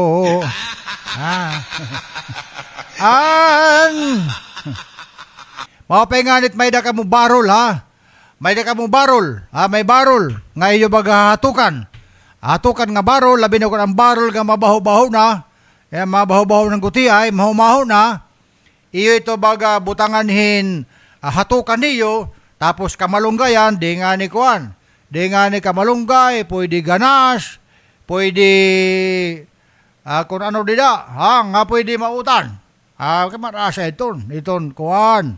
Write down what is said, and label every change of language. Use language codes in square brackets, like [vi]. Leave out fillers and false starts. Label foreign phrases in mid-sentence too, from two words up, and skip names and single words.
[bno] Mapainganit may da ka mo barol ha. May da ka mo barol. May barol. Nga iyo baga hatukan. Hatukan nga barol, labi na ko ang barol nga mabaho-baho na. Mabaho-baho ng guti ay, maho-maho na. Iyo ito baga butanganhin hatukan niyo, tapos kamalunggayan, di nga ni kuan. Di nga ni kamalunggay, pwede ganas, pwede kung ano dida, nga pwede mautan. Kamarasa iton kuan.